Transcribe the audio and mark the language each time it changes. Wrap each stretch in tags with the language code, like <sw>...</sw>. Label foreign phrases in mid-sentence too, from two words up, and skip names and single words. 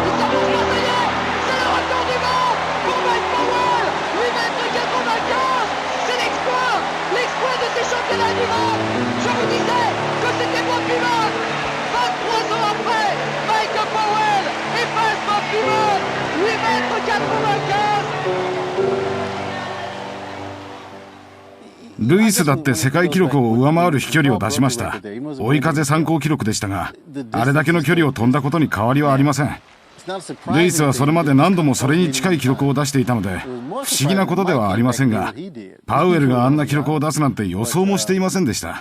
<fr>Il s'avance pas, ça y est, c'est le record du monde pour Mike Powell, 8,95 m. C'est l'exploit de ces championnats du monde. Je vous disais que c'était Bob Beamon. 23 ans après, Mike Powell efface Bob Beamon, 8,95 m.</fr> <ja>ルイスだって世界記録を上回る飛距離を出しました。追い風参考記録でしたが、あれだけの距離を飛んだことに変わりはありません。ルイスはそれまで何度もそれに近い記録を出していたので、不思議なことではありませんが、パウエルがあんな記録を出すなんて予想もしていませんでした。</ja>